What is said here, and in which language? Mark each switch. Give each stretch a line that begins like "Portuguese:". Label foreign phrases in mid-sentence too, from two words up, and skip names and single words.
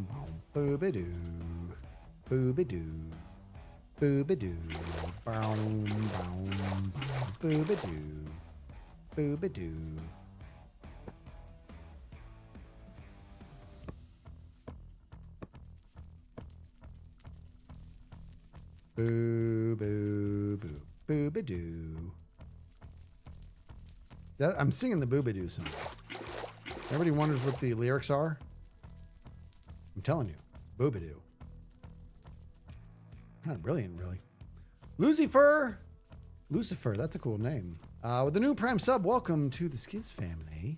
English: boom, boobadoo, boobadoo, boobadoo, boom, boom, boobadoo, boobadoo. Boo, boo, boo, boobadoo. I'm singing the boobadoo song. Everybody wonders what the lyrics are. I'm telling you, boobadoo. Kind of brilliant, really. Lucifer. Lucifer, that's a cool name. With the new Prime sub, welcome to the Skiz family.